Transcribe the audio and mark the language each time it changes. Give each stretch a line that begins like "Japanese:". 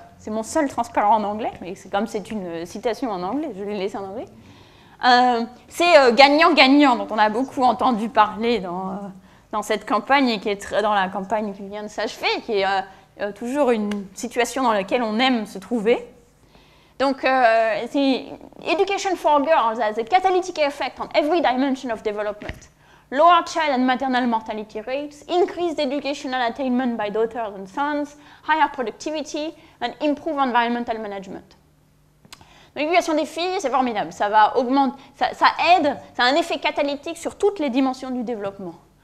French: C'est mon seul transparent en anglais, mais comme c'est une citation en anglais, je l'ai laissé en anglais. C'est gagnant-gagnant, dont on a beaucoup entendu parler dans cette campagne, et qui est dans la campagne qui vient de s'achever, qui est toujours une situation dans laquelle on aime se trouver. Donc, c'est
English: Education for Girls has a catalytic effect on every dimension of development. Lower child and maternal mortality rates, increased educational attainment by daughters and sons, higher productivity, and improved environmental management.
French: L'éducation des filles, c'est formidable. Ça va augmenter, ça aide, ça a un effet catalytique sur toutes les dimensions du développement.